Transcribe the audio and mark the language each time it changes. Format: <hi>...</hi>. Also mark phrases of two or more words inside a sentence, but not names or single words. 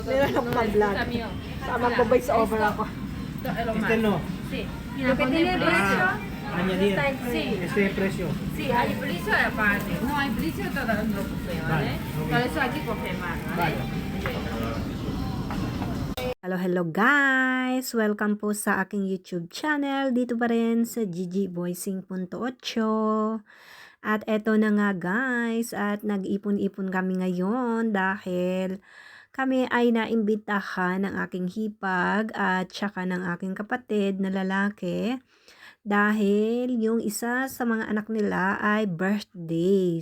<tl>Meron akong pa-vlog. Tama ko voice over ako.</tl> <es>Este no. Sí. Lo que tiene precio, Añadir. sí. Este precio. Sí, hay precio aparte. No hay precio, todo lo buffet, ¿vale? Vale, ok. Por eso aquí coge más, ¿vale?</es> <en>Hello guys!</en> <tl>Welcome po sa aking YouTube channel. Dito pa rin sa GGVoicing.8. At eto na nga guys, at nag-ipon-ipon kami ngayon dahil kami ay naimbitahan ng aking hipag at saka ng aking kapatid na lalaki dahil yung isa sa mga anak nila ay birthday.</tl>